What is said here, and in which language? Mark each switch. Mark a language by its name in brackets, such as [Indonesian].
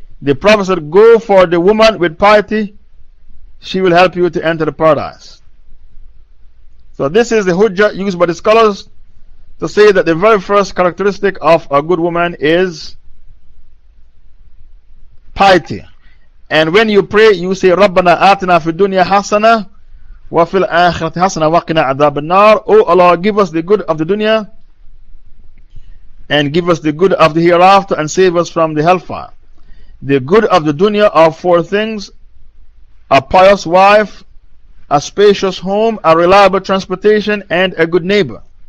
[English] The Prophet said, go for the woman with piety, she will help you to enter the paradise. So, this is the hujjah used by the scholars to say that the very first characteristic of a good woman is piety. And when you pray, you say, [Arabic] رَبَّنَا آتِنَا فِي الدُّنْيَا حَسَنَةً وَفِي الْآخِرَةِ حَسَنَةً وَقِنَا عَذَابَ النَّارِ. [English] Oh Allah, give us the good of the dunya and give us the good of the hereafter and save us from the hellfire. The good of the dunya are 4 things: a pious wife, a spacious home, a reliable transportation, and a good neighbor.